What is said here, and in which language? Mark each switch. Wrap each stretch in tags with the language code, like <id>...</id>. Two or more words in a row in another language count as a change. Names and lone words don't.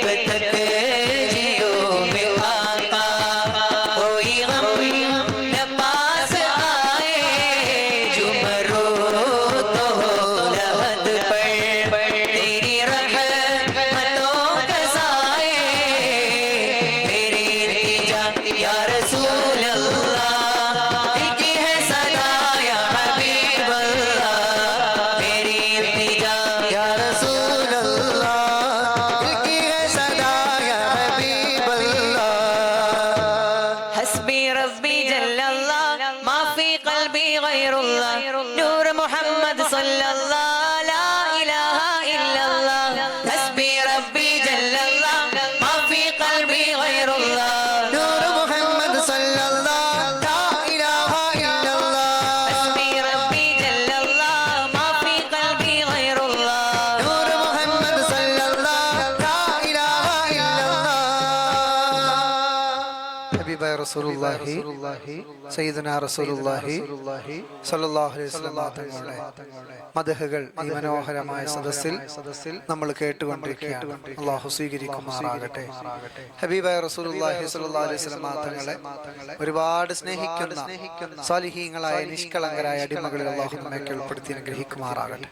<ur>تک جیوں میں آقا کوئی غم نہ پاس آئے جو مروں تو ہو لحد پر تیری رحمتوں کا سائے میری التجا</ur> <ar>يا رسول الله</ar> <ur>دل کی ہے صدا</ur> <ar>يا حبيب الله</ar> <ur>میری التجا</ur> <ar>يا رسول الله</ar> <ur>دل کی ہے صدا</ur> <ar>يا حبيب الله حسبي ربي جل الله ما في قلبي غير الله نور محمد صلى الله لا إله إلا الله حسبي ربي جل الله ما في قلبي غير الله نور محمد صلى الله لا إله إلا الله حسبي ربي جل الله ما في قلبي غير الله نور محمد صلى الله لا إله إلا الله حبيب رسول الله سيدنا رسول الله صلى الله عليه وسلم</ar> <ml>തങ്ങളുടെ മദ്ഹുകൾ ഈ മനോഹരമായ സദസ്സിൽ നമ്മൾ കേട്ടുകൊണ്ടിരിക്കുകയാണ്. അല്ലാഹു സ്വീകരിക്കുമാറാകട്ടെ. ഹബീബായ</ml> <ar>رسول الله صلى الله عليه وسلم</ar> <ml>തങ്ങളെ ഒരുപാട് സ്നേഹിക്കുന്ന സാലിഹീങ്ങളായ നിഷ്കളങ്കരായ അടിമകളിൽ അല്ലാഹു നമ്മെ ഉൾപ്പെടുത്തി അനുഗ്രഹിക്കുമാറാകട്ടെ.</ml>